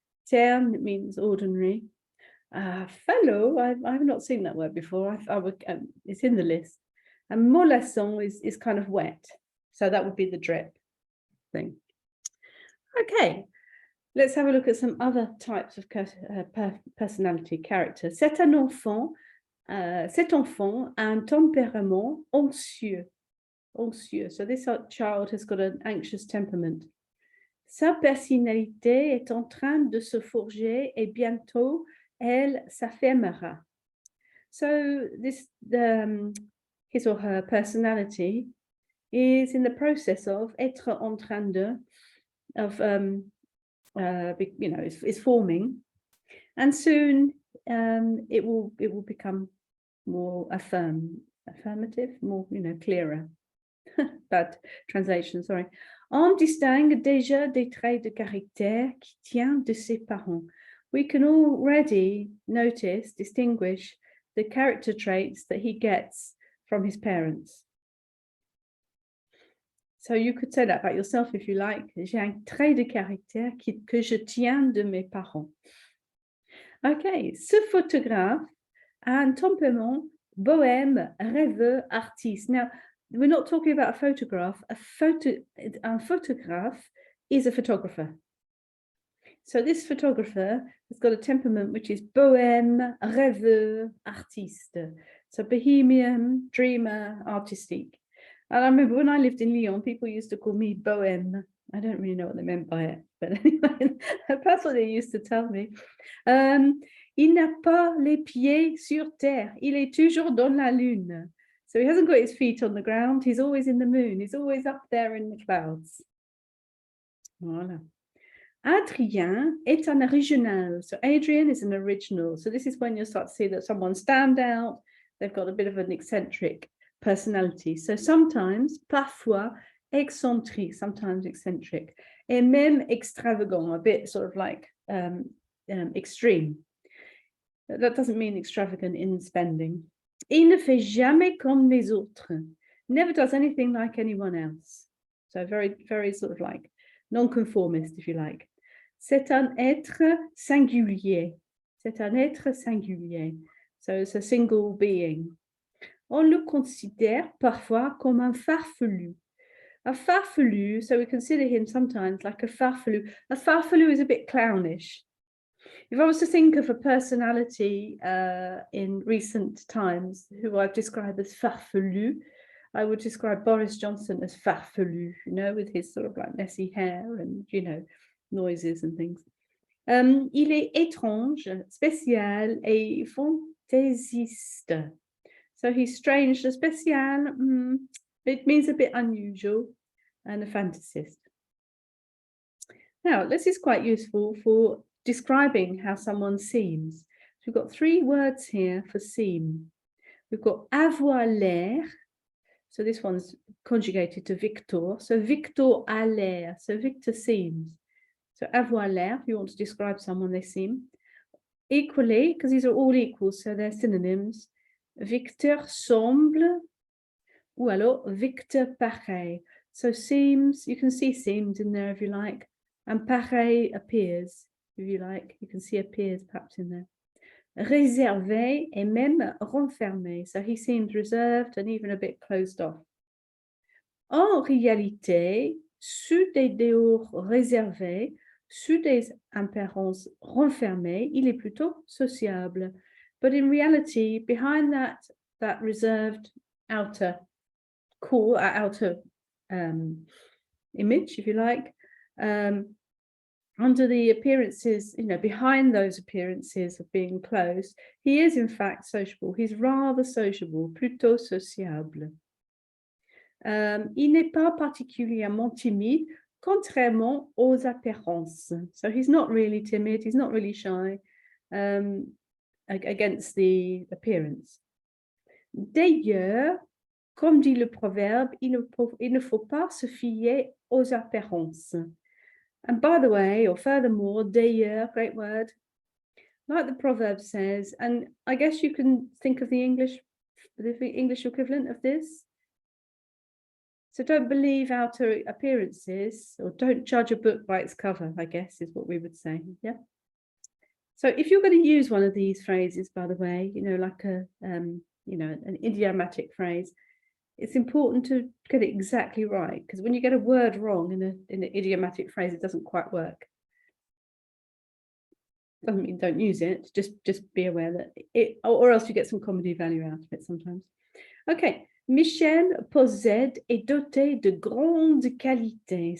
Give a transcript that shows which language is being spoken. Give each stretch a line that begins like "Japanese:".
English: Terne means ordinary. Falot, I've not seen that word before. It's in the list. And mollasson is kind of wet. So that would be the drip thing. Okay, let's have a look at some other types of personality character.
French: Cet enfant a un tempérament anxieux. Anxieux.
English: So this child has got an anxious temperament.
French: Sa personnalité est en train de se forger et bientôt elle s'affirmera.
English: So this his or her personality is in the process of
French: être en train de,
English: is forming, and soon it will become more affirmative, more clearer. Bad translation, sorry.
French: On distingue déjà des traits de caractère qui tiennent de ses parents.
English: We can already distinguish the character traits that he gets from his parents. So you could say that about yourself if you like.
French: J'ai un trait de caractère que je tiens de mes parents. Okay, ce photographe a un tempérament bohème, rêveux, artiste.
English: Now, we're not talking about a photograph. A photograph is a photographer. So this photographer has got a temperament which is
French: bohème, rêveux, artiste.
English: So bohemian, dreamer, artistique. And I remember when I lived in Lyon, people used to call me bohème. I don't really know what they meant by it, but anyway, that's what they used to tell me.
French: Il n'a pas les pieds sur terre. Il est toujours dans la lune.
English: So he hasn't got his feet on the ground. He's always in the moon. He's always up there in the clouds. Voilà.
French: Adrien est un original.
English: So Adrian is an original. So this is when you start to see that someone stand out. They've got a bit of an eccentric personality. So sometimes,
French: parfois, excentrique,
English: sometimes eccentric,
French: et même extravagant,
English: a bit sort of like extreme. That doesn't mean extravagant in spending.
French: Il ne fait jamais comme les autres.
English: Never does anything like anyone else. So very, very sort of like non-conformist, if you like.
French: C'est un être singulier. C'est un être singulier.
English: So it's a single being.
French: On le considère parfois comme un farfelu.
English: A farfelu, so we consider him sometimes like a farfelu. A farfelu is a bit clownish. If I was to think of a personality in recent times who I've described as farfelu, I would describe Boris Johnson as farfelu, with his sort of like messy hair and, noises and things.
French: Il est étrange, spécial et fantaisiste.
English: So he's strange, spécial, it means a bit unusual, and a fantasist. Now, this is quite useful for describing how someone seems. So we've got 3 words here for seem. We've got
French: avoir l'air.
English: So this one's conjugated to Victor. So
French: Victor a l'air.
English: So Victor seems. So
French: avoir l'air,
English: if you want to describe someone, they seem. Equally, because these are all equal, so they're synonyms.
French: Victor semble, ou alors Victor pareil.
English: So seems, you can see seems in there if you like, and pareil appears, if you like. You can see appears perhaps in there.
French: Réservé et même renfermé.
English: So he seems reserved and even a bit closed off.
French: En réalité, sous des dehors réservés, sous des apparences renfermées, il est plutôt sociable.
English: But in reality, behind that reserved outer core, outer image, if you like, under the appearances, behind those appearances of being closed, he is in fact sociable. He's rather sociable,
French: plutôt sociable. Il n'est pas particulièrement timide, contrairement aux apparences.
English: So he's not really timid, he's not really shy against the appearance.
French: D'ailleurs, comme dit le proverbe, il ne faut pas se fier aux apparences.
English: And by the way, or furthermore,
French: d'ailleurs,
English: great word, like the proverb says, and I guess you can think of the English equivalent of this. So don't believe outer appearances, or don't judge a book by its cover, I guess is what we would say, yeah? So if you're going to use one of these phrases, by the way, like an idiomatic phrase, it's important to get it exactly right, because when you get a word wrong in an idiomatic phrase, it doesn't quite work. Doesn't mean don't use it, just be aware that it, or else you get some comedy value out of it sometimes.
French: Okay, Michel possède est doté de grandes qualités.